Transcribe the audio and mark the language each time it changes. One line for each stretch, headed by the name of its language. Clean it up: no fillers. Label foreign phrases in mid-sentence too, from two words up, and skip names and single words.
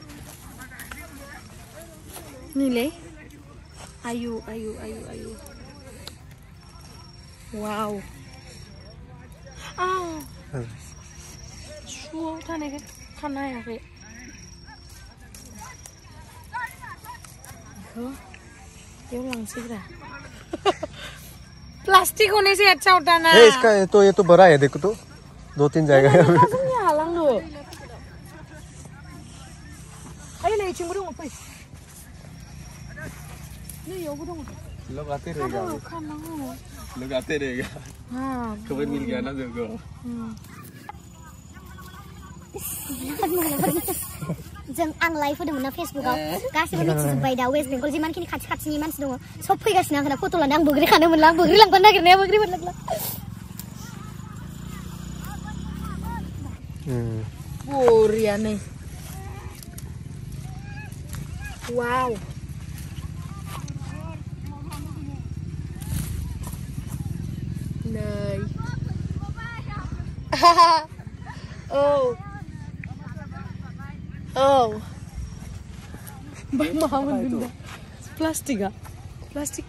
Bodo: नैलै आयु आयु आयु आयु वाव सुआव थानायखाय खानो हायाखै बेयाव लांसैब्रा
Hindi: प्लास्टिक होने से अच्छा होता ना इसका ये तो बड़ा है देखो तो 2-3 जगह है
Bodo: जोंनि हालांनो आइ नै इथिंबो दङ फै नै यावबो दङ
Hindi: लगाते रहेगा खबर मिल गया ना देखो
Bodo: जों आं लाइभ होदोंमोन ना फेसबुकआव गासिबो मिथिजोब्बाय दा वेस्ट बेंगल जिमानखिनि खाथि खाथिनि मानसि दङ सब फैगासिनो आंखौ फट' लानो आं बोग्रि खानो मोनला आं बोग्रि लांफानो नागिरनाया बोग्रि मोनलांला बरिया नै वाव नै औ मा मोनगोन दा प्लास्टिकआ प्लास्टिक